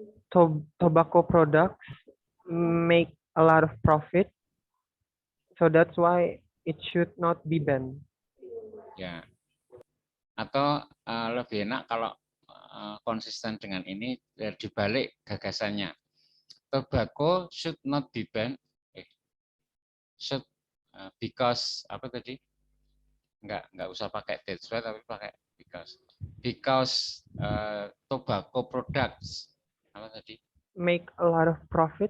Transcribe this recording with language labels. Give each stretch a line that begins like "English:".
English: Tobacco products make a lot of profit, so that's why it should not be banned.
Indonesian: Ya. Atau lebih enak kalau konsisten dengan ini dibalik gagasannya.
English: Tobacco should not be banned. Should because
Indonesian: apa tadi? Enggak usah pakai
English: that's why
Indonesian: tapi pakai
English: because tobacco products
Indonesian: apa tadi?
English: Make a lot of profit.